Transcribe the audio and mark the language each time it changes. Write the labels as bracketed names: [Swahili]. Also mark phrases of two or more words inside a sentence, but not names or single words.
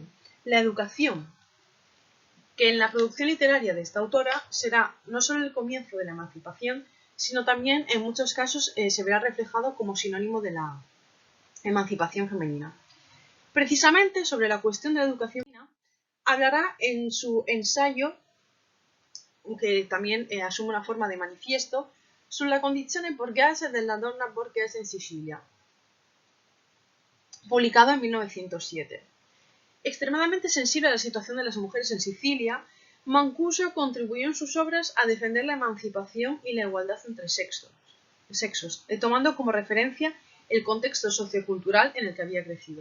[Spanish] La educación, que en la producción literaria de esta autora será no solo el comienzo de la emancipación, sino también en muchos casos se verá reflejado como sinónimo de la emancipación femenina. Precisamente sobre la cuestión de la educación hablará en su ensayo, que también asume una forma de manifiesto, [Italian] sulla condizione borghese della donna borghese in Sicilia, [Spanish] publicado en 1907. Extremadamente sensible a la situación de las mujeres en Sicilia, Mancuso contribuyó en sus obras a defender la emancipación y la igualdad entre sexos, tomando como referencia el contexto sociocultural en el que había crecido.